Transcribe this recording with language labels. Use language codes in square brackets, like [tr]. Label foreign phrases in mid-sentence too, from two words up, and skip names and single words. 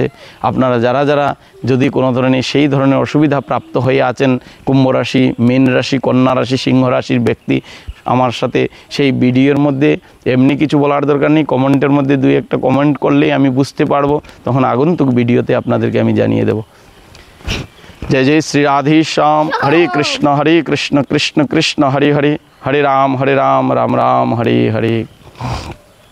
[bn] আপনারা যারা যারা যদি কোনো ধরনের সেই ধরনের অসুবিধা প্রাপ্ত হয়ে আছেন, কুম্ভ রাশি, মীন রাশি, কন্যা রাশি, সিংহ রাশির ব্যক্তি, আমার সাথে সেই ভিডিওর মধ্যে এমনি কিছু বলার দরকার নেই, কমেন্টের মধ্যে দুই একটা কমেন্ট করলেই আমি বুঝতে পারবো, তখন আগন্তুক ভিডিওতে আপনাদেরকে আমি জানিয়ে দেব। [hi] जय जय श्री राधे श्याम। [sa] हरे कृष्ण कृष्ण कृष्ण हरे हरे, हरे राम राम राम हरे हरे।